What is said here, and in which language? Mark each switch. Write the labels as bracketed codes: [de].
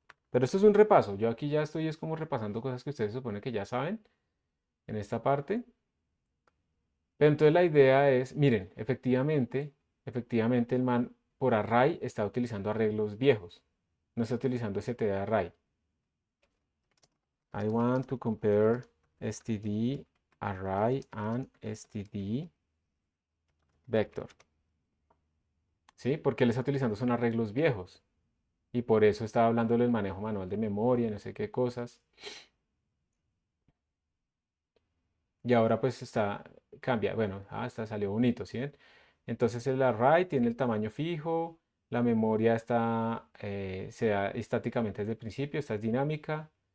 [es] Pero esto es un repaso. Yo aquí ya estoy es como repasando cosas que ustedes supone que ya saben en esta parte. Pero entonces la idea es, miren, efectivamente el man por array está utilizando arreglos viejos. No está utilizando std array. [en] I want to compare std array and std vector. [es] ¿Sí? Porque él está utilizando son arreglos viejos. Y por eso estaba hablando del manejo manual de memoria, no sé qué cosas. Y ahora pues cambia. Bueno, hasta salió bonito, ¿sí ven? Entonces el array tiene el tamaño fijo, la memoria se da estáticamente desde el principio, esta es dinámica.